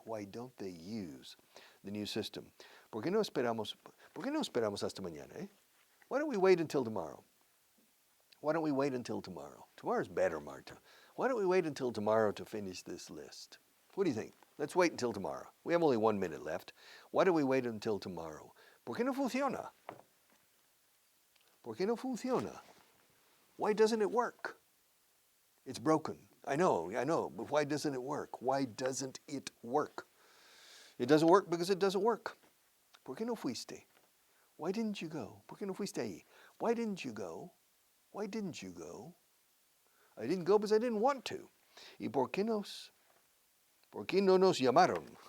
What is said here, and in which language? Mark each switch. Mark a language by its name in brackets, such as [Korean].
[English] Why don't they use the new system? [Spanish] ¿Por qué no esperamos hasta mañana? Eh? [English] Why don't we wait until tomorrow? Why don't we wait until tomorrow? Tomorrow's better, Marta. Why don't we wait until tomorrow to finish this list? What do you think? Let's wait until tomorrow. We have only 1 minute left. Why don't we wait until tomorrow? [Spanish] ¿Por qué no funciona? ¿Por qué no funciona? [English] Why doesn't it work? It's broken. I know, but why doesn't it work? Why doesn't it work? It doesn't work because it doesn't work. [Spanish] ¿Por qué no fuiste? [English] Why didn't you go? [Spanish] ¿Por qué no fuiste ahí? Why didn't you go? [English] Why didn't you go? I didn't go because I didn't want to. [Spanish] ¿Y por qué no nos llamaron?